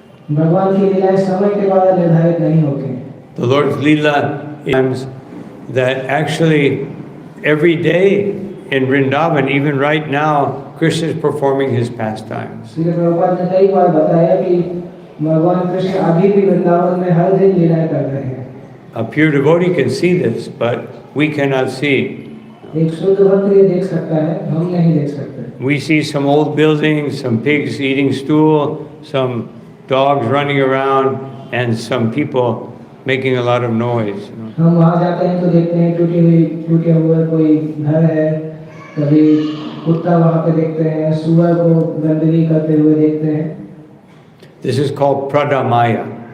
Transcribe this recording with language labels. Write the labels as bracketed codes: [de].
[hi] भगवान की लीलाएं समय के द्वारा निर्धारित नहीं होती। [en] The Lord's Leela is that actually every day in Vrindavan, even right now, Krishna is performing his pastimes. [hi] Srila Prabhupada ने कई बार बताया कि भगवान कृष्ण अभी भी वृंदावन में हर दिन लीलाएं कर रहे हैं। [en] A pure devotee can see this, but we cannot see. [hi] एक शुद्ध भक्त ये देख सकता है, हम नहीं देख सकते। [en] We see some old buildings, some pigs eating stool, some dogs running around, and some people making a lot of noise. [hi] हम वहाँ जाते हैं तो देखते हैं टूटे हुए कोई घर है, कभी कुत्ता वहाँ पे देखते हैं, सूअर को गंदगी करते हुए देखते हैं। [en] This is called pradamaya.